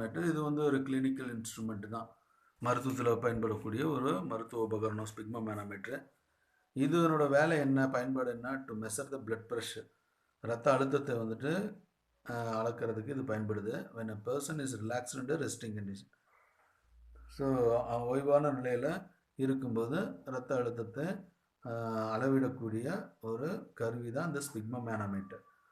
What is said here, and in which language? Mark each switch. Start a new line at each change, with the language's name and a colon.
Tamil: இது வந்து ஒரு கிளினிக்கல் இன்ஸ்ட்ருமெண்ட் தான், மருத்துவத்தில் பயன்படக்கூடிய ஒரு மருத்துவ உபகரணம் ஸ்பிக்மோ மேனோமீட்டர். இதனோட வேலை என்ன, பயன்பாடு என்ன,
English: to measure the blood pressure,
Tamil: ரத்த அழுத்தத்தை வந்துட்டு அளக்கிறதுக்கு இது பயன்படுது.
English: when a person is relaxed in a resting condition.
Tamil: So ஓய்வான நிலையில் இருக்கும்போது ரத்த அழுத்தத்தை அளவிடக்கூடிய ஒரு கருவி தான் இந்த ஸ்பிக்மோ மேனோமீட்டர்.